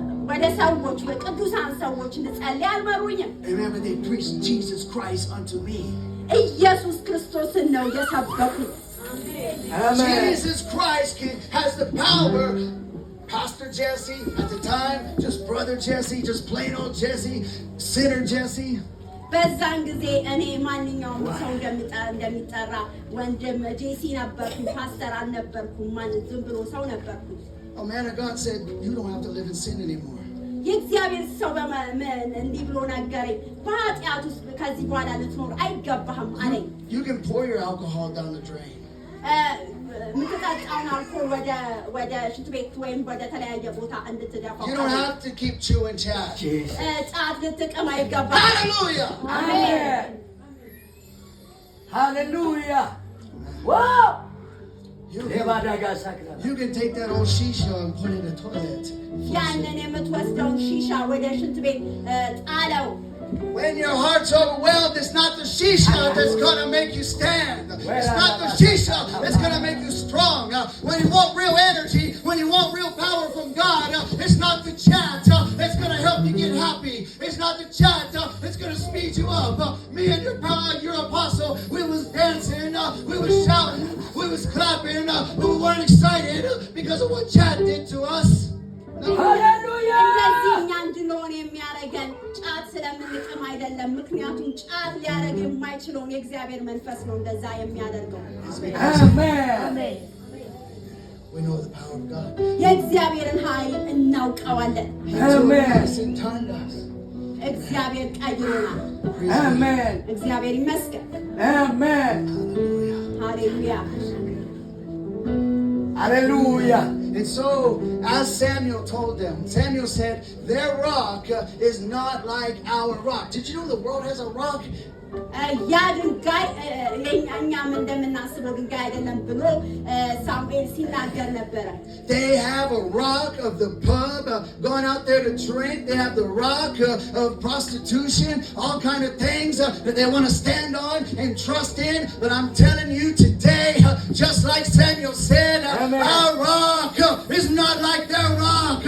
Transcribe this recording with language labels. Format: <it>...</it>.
<am>ወደ ሰዎች ቅዱሳን ሰዎች እንጸልይ አልመሩኝም።</am> <en>Remember, they preached Jesus Christ unto me.</en> <am>ኢየሱስ ክርስቶስን ነው የሰበኩት።</am> <en>Jesus Christ has the power. Pastor Jesse at the time, just brother Jesse, just plain old Jesse, sinner Jesse.</en> <am>በዛን ጊዜ እኔ ማንኛውም ሰው እንደሚጠራ ወንድም ጄሲ ነበርኩ። ፓስተር አልነበርኩም። ዝም ብሎ ሰው ነበርኩ።</am> <en>A man of God said, "You don't have to live in sin anymore."</en> <am>የእግዚአብሔር ሰው እንዲህ ብሎ ነገረኝ። በኃጢአት ውስጥ ከዚህ በኋላ ልትኖር አይገባህም አለኝ።</am> <en>You can pour your alcohol down the drain.</en> <am>ምትጠጣውን አልኮል ወደ ሽንት ቤት ወይም ወደ ተለያየ ቦታ እንድትደፋው።</am> <en>You don't have to keep chewing chat.</en> <am>ጫት ልትቅም አይገባም።</am> <en>Hallelujah.</en> <am>አሜን።</am> <en>Hallelujah. Wow. You can take that old shisha and put it in the toilet.</en> <am>ያንን የምትወስደውን ሺሻ ወደ ሽንት ቤት ጣለው።</am> <en>When your heart's overwhelmed, it's not the shisha that's going to make you stand. It's not the shisha that's going to make you strong. When you want real energy, when you want real power from God, it's not the chat that's going to help you get happy. It's not the chat that's going to speed you up. Me and your apostle, we was dancing, we was shouting, we was clapping, we weren't excited because of what chat did to us. Hallelujah.</en> <am>እንደዚህ እኛ እንድንሆን የሚያደርገን ጫት ስለምንቅም አይደለም። ምክንያቱም ጫት ሊያደርግ የማይችለውን የእግዚአብሔር መንፈስ ነው እንደዛ የሚያደርገው።</am> <en>Amen. We know the power of God.</en> <am>የእግዚአብሔርን ኃይል እናውቀዋለን።</am> <en>Amen.</en> <am>እግዚአብሔር ቀይሮናል።</am> <en>Amen.</en> <am>እግዚአብሔር ይመስገን።</am> <en>Amen.</en> <am>ሃሌሉያ።</am> <en>Hallelujah. And so, as Samuel told them, Samuel said, their rock is not like our rock. Did you know the world has a rock?</en> <am>ያ ድንጋይ እኛም እንደምናስበው ድንጋይ አይደለም ብሎ ሳሙኤል ሲናገር ነበረ።</am> <en>They have a rock of the pub, going out there to drink. They have the rock of prostitution, all kind of things that they want to stand on and trust in. But I'm telling you today, just like Samuel said, our rock is not like their rock.</en>